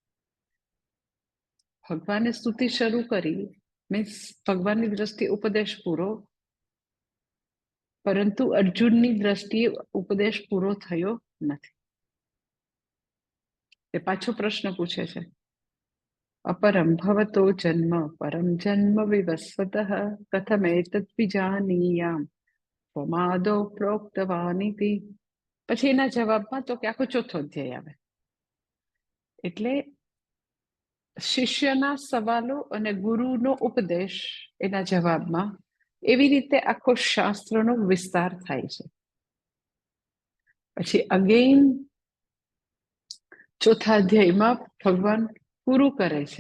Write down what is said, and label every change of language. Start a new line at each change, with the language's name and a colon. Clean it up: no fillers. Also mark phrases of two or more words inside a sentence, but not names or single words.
Gujarati: ભગવાને સ્તુતિ શરૂ કરી મીન્સ ભગવાનની દ્રષ્ટિએ ઉપદેશ પૂરો, પરંતુ અર્જુનની દ્રષ્ટિએ ઉપદેશ પૂરો થયો નથી. એ પાછો પ્રશ્ન પૂછે છે,
Sanskrit: अपरं भवतो जन्म परं जन्म विवस्वतः कथमेतत् विजानीयाम् त्वमादौ प्रोक्तवानिति.
Gujarati: પછી એના જવાબમાં તો કે આખો ચોથો અધ્યાય આવે. એટલે શિષ્યના સવાલો અને ગુરુનો ઉપદેશ એના જવાબમાં એવી રીતે આખો શાસ્ત્રનો વિસ્તાર થાય છે. પછી અગેઇન ચોથા અધ્યાયમાં ભગવાન પૂરું કરે છે.